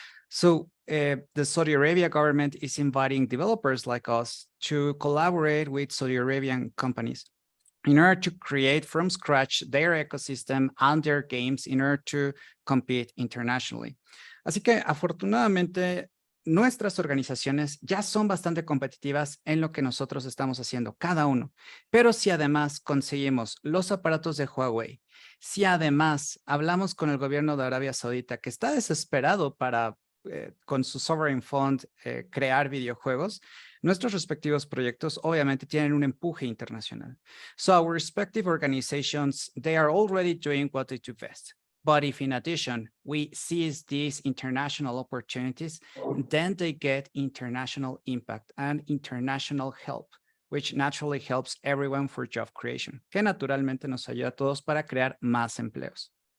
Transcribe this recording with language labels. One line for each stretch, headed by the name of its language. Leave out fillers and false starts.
English: So the Saudi Arabia government is inviting developers like us to collaborate with Saudi Arabian companies in order to create from scratch their ecosystem and their games in order to compete internationally.
Spanish: Así que afortunadamente nuestras organizaciones ya son bastante competitivas en lo que nosotros estamos haciendo, cada uno. Pero si además conseguimos los aparatos de Huawei, si además hablamos con el gobierno de Arabia Saudita, que está desesperado para, con su Sovereign Fund, crear videojuegos, nuestros respectivos proyectos obviamente tienen un empuje internacional.
English: So our respective organizations, they are already doing what they do best. But if in addition, we seize these international opportunities, then they get international impact and international help, which naturally helps everyone for job creation,
Spanish: que naturalmente nos ayuda a todos para crear más empleos.